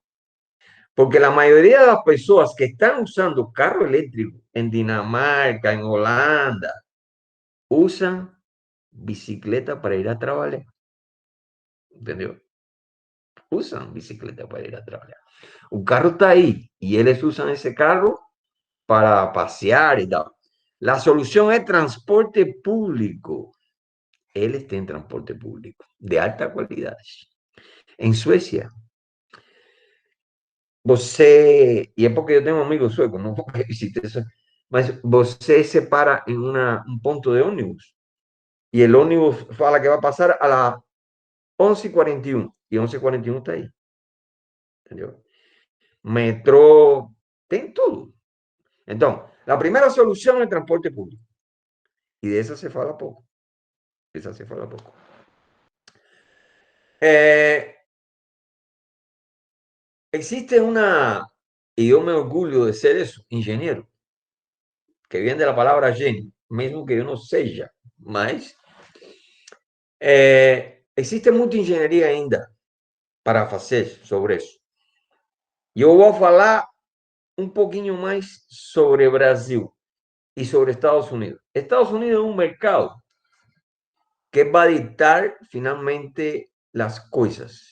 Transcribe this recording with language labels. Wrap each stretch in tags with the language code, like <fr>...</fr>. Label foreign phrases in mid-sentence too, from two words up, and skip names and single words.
<pt>Porque a maioria das pessoas que estão usando carro elétrico em Dinamarca, em Holanda, usam bicicleta para ir a trabalhar. Entendeu? Usam bicicleta para ir a trabalhar. O carro está aí e eles usam esse carro para passear e tal.</pt> <es>La solución es transporte público. Él está en transporte público de alta calidad. En Suecia,</es> <pt>você, e é porque eu tenho um amigo sueco, não vou visitar isso, mas você se para em um ponto de ônibus e o ônibus fala que vai passar</pt> <es>a las</es> <pt>11h41 e 11h41 está aí. Entendeu? Metrô, tem tudo. Então, a primeira solução é transporte público. E dessa se fala pouco. Essa se fala pouco.</pt> <es>Existe una, y yo me orgullo de ser eso, ingeniero, que viene de la palabra genio, mismo que yo no sea,</es> <pt>mas existe muita engenharia ainda para fazer sobre isso. E eu vou falar um pouquinho mais sobre Brasil e sobre Estados Unidos. Estados Unidos é um mercado que vai ditar finalmente as coisas.</pt>